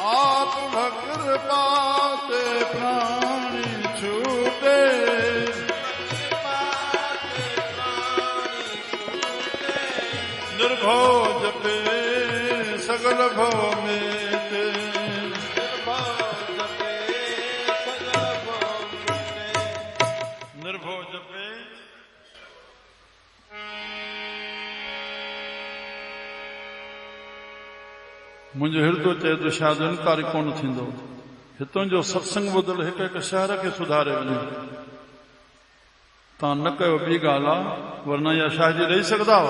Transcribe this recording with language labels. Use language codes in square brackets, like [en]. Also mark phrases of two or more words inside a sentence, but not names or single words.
[pa] ਆਪ ਕ੍ਰਿਪਾ ਤੇ ਪ੍ਰਾਣੀ ਛੂਟੇ, ਨਿਰਭਉ ਜਪੇ ਸਗਲ ਭਉ ਮੇਟੇ, ਨਿਰਭਉ ਜਪੇ ਸਗਲ ਭਉ ਮੇਟੇ। ਨਿਰਭਉ ਜਪੇ [sd] मुंहिंजो हृदय चए तो शायदि इनकार कोन थींदो। हितां जो सत्संग ॿुधल हिकु हिकु शहर खे सुधारे वञे। तव्हां न कयो ॿी ॻाल्हि आहे, वरना इहा शायदि रही सघंदा हुआ।